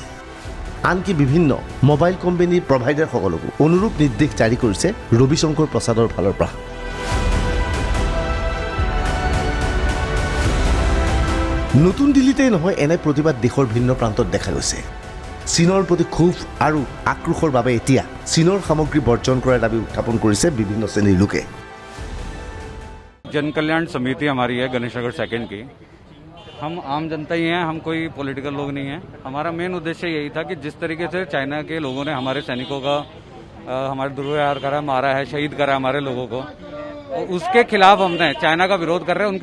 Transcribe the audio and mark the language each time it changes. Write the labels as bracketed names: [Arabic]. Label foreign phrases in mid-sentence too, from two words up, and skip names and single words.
[Assamese] আনকি বিভিন্ন মোবাইল কোম্পানীৰ প্ৰভাইডাৰসকলকো অনুৰূপ নিৰ্দেশ জাৰি কৰিছে ৰবিশংকৰ প্ৰসাদৰ ফালৰ পৰা। নতুন দিল্লীতেই নহয়, এনে প্ৰতিবাদ দেশৰ ভিন্ন প্ৰান্তত দেখা গৈছে। চীনৰ প্ৰতি ক্ষোভ আৰু আক্ৰোশৰ বাবে এতিয়া চীনৰ সামগ্ৰী বৰ্জন কৰাৰ দাবী উত্থাপন কৰিছে বিভিন্ন শ্ৰেণীৰ লোকে। [Hindi] जन कल्याण समिति हमारी है गणेश नगर सेकंड की। हम आम जनता ही हैं, हम कोई पॉलिटिकल लोग नहीं हैं। हमारा मेन उद्देश्य यही था कि जिस तरीके से चाइना के लोगों ने हमारे सैनिकों का हमारे दुर्व्यवहार करा, मारा है, शहीद करा हमारे लोगों को, उसके खिलाफ हमने चाइना का विरोध कर रहे हैं।